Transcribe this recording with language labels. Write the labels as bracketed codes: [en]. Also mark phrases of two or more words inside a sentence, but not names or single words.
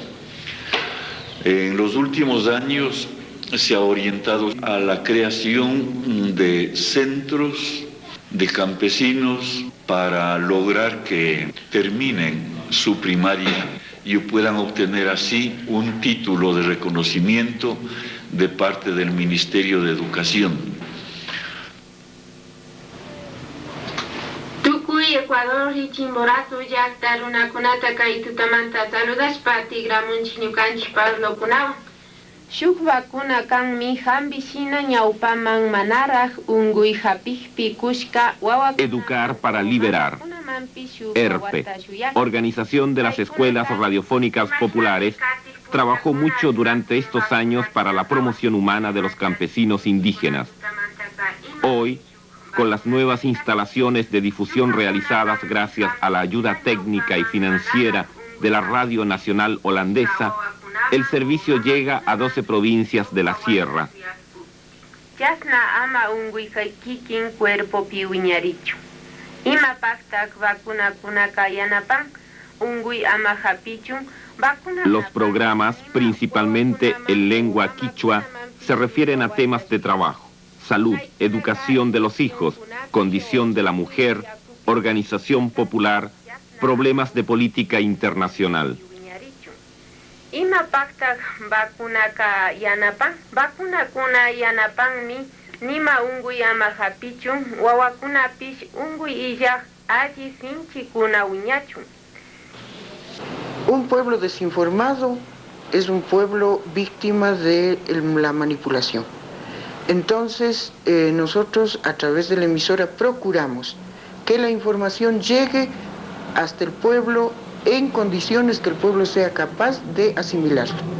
[es] En los últimos años se ha orientado a la creación de centros de campesinos para lograr que terminen su primaria y puedan obtener así un título de reconocimiento de parte del Ministerio de Educación. [qu] Tukuy Ecuador y Chimborazo llaqta runakunata kay tutamanta saludashpa tigramunchik ñukanchik pueblokunawan. Shuk vacuna kanmi hambishina ñawpaman manaraj unguy hapijpi kushka wawa. [es] Educar para liberar. ERPE, Organización de las Escuelas Radiofónicas Populares, trabajó mucho durante estos años para la promoción humana de los campesinos indígenas. Hoy, con las nuevas instalaciones de difusión realizadas gracias a la ayuda técnica y financiera de la Radio Nacional Holandesa, el servicio llega a 12 provincias de la Sierra. [qu] Yasna ama unguy kikin cuerpo piwiñarichu. Ima paktak vacuna kunaka yanapan unguy ama hapichun vacuna. [es] Los programas, principalmente en lengua quichua, se refieren a temas de trabajo, salud, educación de los hijos, condición de la mujer, organización popular, problemas de política internacional. [qu] Ima paktak vacunaka yanapan vacunakuna yanapan mi nima unguy ama hapichun wawakuna pish unguy illaj alli sinchikuna wiñachun. [es] Un pueblo desinformado es un pueblo víctima de la manipulación. Entonces, nosotros a través de la emisora procuramos que la información llegue hasta el pueblo en condiciones que el pueblo sea capaz de asimilarlo.